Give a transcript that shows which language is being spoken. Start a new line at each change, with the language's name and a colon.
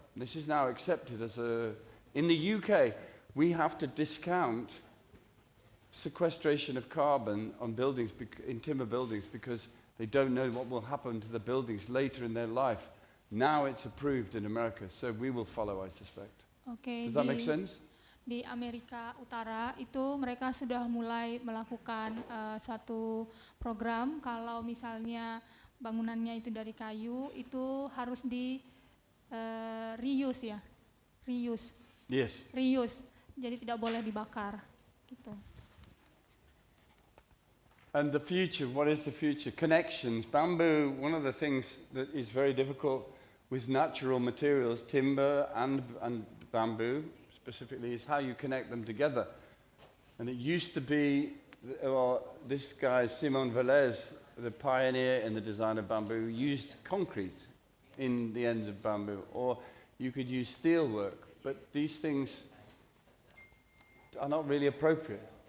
English: This is now accepted as in the UK, we have to discount sequestration of carbon on buildings, in timber buildings, because they don't know what will happen to the buildings later in their life. Now it's approved in America, so we will follow, I suspect. Okay, Does that make sense?
Indonesian: Di Amerika Utara itu mereka sudah mulai melakukan suatu program kalau misalnya bangunannya itu dari kayu itu harus di reuse ya, reuse.
English: Yes.
Indonesian: Reuse, jadi tidak boleh dibakar, gitu.
English: And the future, what is the future? Connections. Bamboo, one of the things that is very difficult with natural materials, timber and bamboo specifically, is how you connect them together. And it used to be, this guy, Simon Velez, the pioneer in the design of bamboo, used concrete in the ends of bamboo, or you could use steel work, but these things are not really appropriate.